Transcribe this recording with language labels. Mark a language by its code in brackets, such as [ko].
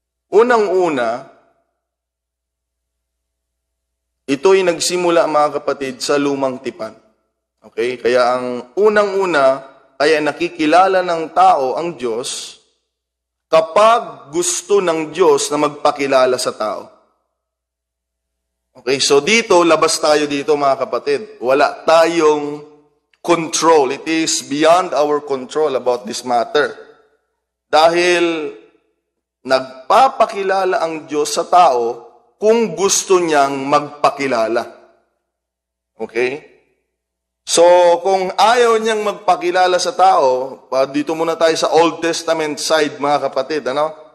[tl] Unang-una, ito'y nagsimula, mga kapatid, sa lumang tipan. Okay? Kaya ang unang-una, kaya nakikilala ng tao ang Diyos kapag gusto ng Diyos na magpakilala sa tao. Okay, so dito, labas tayo dito, mga kapatid. Wala tayong control. [en] It is beyond our control about this matter. [tl] Dahil nagpapakilala ang Diyos sa tao kung gusto niyang magpakilala. Okay? So, kung ayaw niyang magpakilala sa tao, dito muna tayo sa Old Testament side, mga kapatid, ano?